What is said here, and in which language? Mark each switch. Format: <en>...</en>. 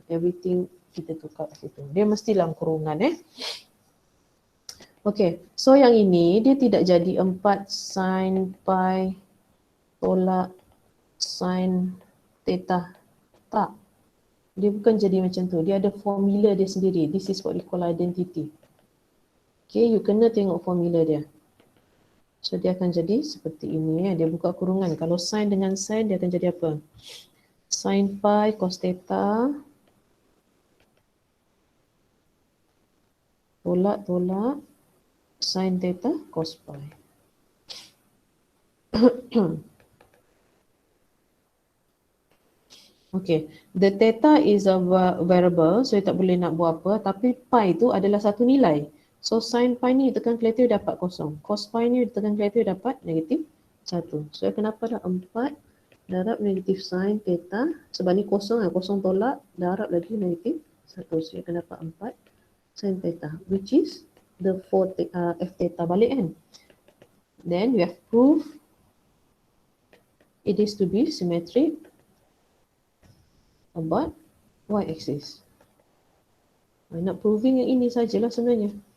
<ms>Everything kita tukar kat situ. Dia mesti dalam kurungan Okay, so yang ini dia tidak jadi 4 sin pi tolak sin theta. Tak. Dia bukan jadi macam tu. Dia ada formula dia sendiri.</ms> <en>This is what we call identity.</en> <ms>Okay, you kena tengok formula dia. So dia akan jadi seperti ini. Dia buka kurungan. Kalau sin dengan sin, dia akan jadi apa? Sin pi cos theta tolak sin theta cos pi. Okay,</ms> <en>the theta is a variable,</en> <ms>so tak boleh nak buat apa, tapi pi tu adalah satu nilai. So sin pi ni tekan kelihatan dapat kosong. Cos pi ni tekan kelihatan dapat negatif 1. So kenapa dah 4 Darab negatif sin theta. Sebab ni kosong kosong tolak. Darab lagi negatif 1. So, akan dapat 4 sin theta.</ms> <en>Which is the 4 f theta balik kan. Then we have proof it is to be symmetric about y-axis.</en> <ms>Nak proving yang ini sajalah sebenarnya.</ms>